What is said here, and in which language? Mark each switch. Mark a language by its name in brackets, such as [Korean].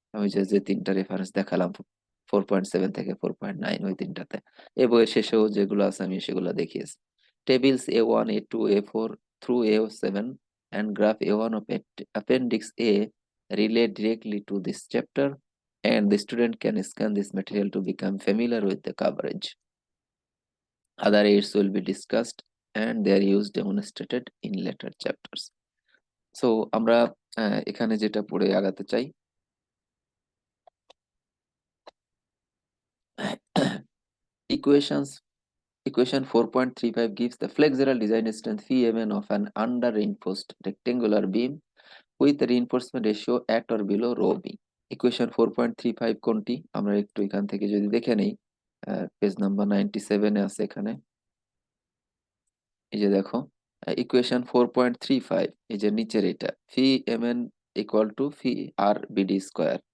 [Bangla] আমি যে তিনটা রেফারেন্স দেখালাম 4.7 থেকে 4.9, ওই তিনটাতে এই বইয়ের শেষেও যেগুলো আছে আমি সেগুলো দেখিয়েছি। [English] Tables A1, A2, A4 through A7 and graph A1 of Appendix A relate directly to this chapter, and the student can scan this material to become familiar with the coverage. Other aids will be discussed and their use demonstrated in later chapters. So [Bangla] আমরা এখানে যেটা পড়ে আগাতে চাই, [English] equations equation 4.35 gives the flexural design strength Vmn of an under reinforced rectangular beam with a reinforcement ratio at or below rho b. [Bangla] Equation 4.35 কোনটি আমরা একটু এখান থেকে যদি দেখে নেই, পেজ নাম্বার 97 এ আছে এখানে। এই যে দেখো ইকুয়েশন 4.35, এই যে নিচের এটা ফি M N equal to fee আর BD square.